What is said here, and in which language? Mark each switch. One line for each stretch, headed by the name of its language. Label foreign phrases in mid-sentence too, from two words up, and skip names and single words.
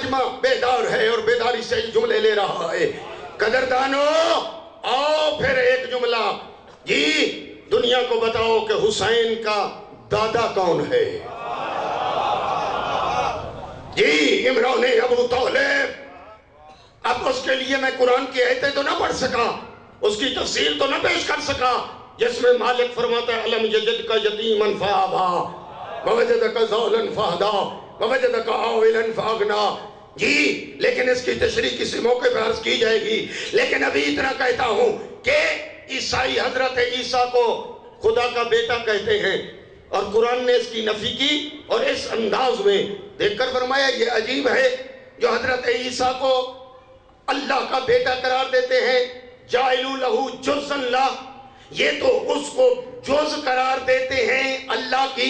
Urdu: بیدار ہے اور بیداری سے جملے لے رہا ہے۔ قدردانو آؤ پھر ایک جملہ، جی دنیا کو بتاؤ کہ حسین کا دادا کون ہے؟ جی عمران ابو طالب۔ اب اس کے لیے میں قرآن کی آیتیں تو نہ پڑھ سکا، اس کی تفسیر تو نہ پیش کر سکا، جس میں مالک فرماتا ہے
Arabic: الم یجد کا یتیما فآبا ووجدک ضالا فہدا ووجدک عائلا فاغنا۔
Urdu: جی لیکن اس کی تشریح کسی موقع پر عرض کی جائے گی، لیکن ابھی اتنا کہتا ہوں کہ عیسائی حضرت عیسیٰ کو خدا کا بیٹا کہتے ہیں، اور قرآن نے اس کی نفی کی اور اس انداز میں دیکھ کر فرمایا یہ عجیب ہے جو حضرت عیسیٰ کو اللہ کا بیٹا قرار دیتے ہیں،
Arabic: جائلو لہو جزء
Urdu: اللہ، یہ تو اس کو جز قرار دیتے ہیں اللہ کی۔